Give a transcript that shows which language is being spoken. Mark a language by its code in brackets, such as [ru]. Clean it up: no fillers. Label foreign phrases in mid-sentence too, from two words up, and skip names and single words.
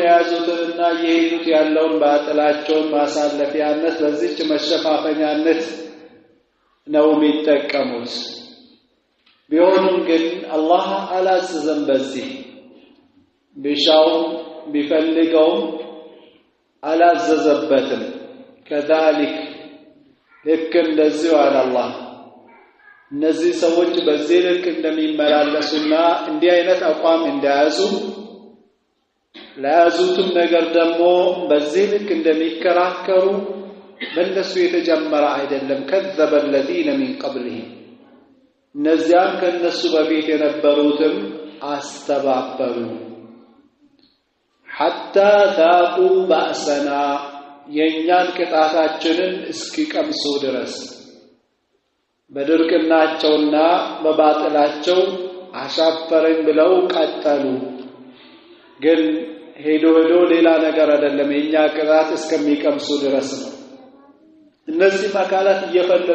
[am] የያዙትንና የሄዱት ያለውን ባጥላቸውን ማሳለፊያነት በዚች መሸፋፈኛነት ነው የሚጠቀሙት። ቢሆንም ግን አላህ አላዘዘም። በዚህ ቢሻው ቢፈልገውም አላዘዘበትም። ከذلك ልክ እንደዚሁ አለ አላህ እነዚህ ሰዎች በዚህ ልክ እንደሚመላለሱና እንዲህ አይነት አቋም እንደያዙ ለያዙትም ነገር ደግሞ በዚህ ልክ እንደሚከራከሩ በእነሱ የተጀመረ አይደለም። [ar] كذب الذين من قبلهم [am] እነዚያም ከነሱ በፊት የነበሩትም አስተባበሩ [ar] حتى ذاقوا بأسنا [am] የኛን ቅጣታችንን እስኪቀምሱ ድረስ በድርቅናቸውና በባጥላቸው አሻፈረኝ ብለው ቀጠሉ። ግን ሄዶ ሌላ ነገር አይደለም የኛ ቅጣት እስከሚቀምሱ ድረስ ነው። እነዚህ አካላት እየፈለጉ